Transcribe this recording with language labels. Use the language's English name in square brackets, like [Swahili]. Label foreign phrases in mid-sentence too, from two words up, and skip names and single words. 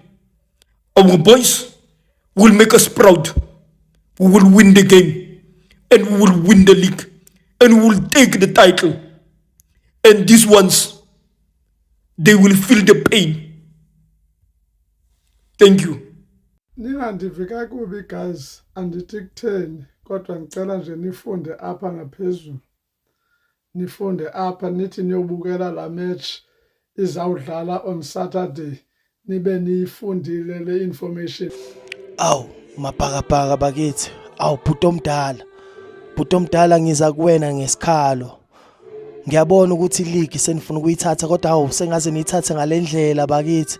[English] Our boys will make us proud. We will win the game, and we will win the league, and we will take the title. And these ones, they will feel the pain. Thank you. [Xhosa] Ningandivika kubi guys, andithi kutheni kodwa ngicela nje nifunde apha ngaphezulu, nifunde apha nithi niyobukela la match izawudlala [English] on Saturday, [Xhosa] nibe niyifundile le information. [Zulu] Awu mabhakabhaka bakithi, awu bhuti omdala ngiza kuwena ngesikhalo. Ngiyabona ukuthi league senifuna ukuyithatha kodwa awu sengaze niyithathe ngalendlela bakithi.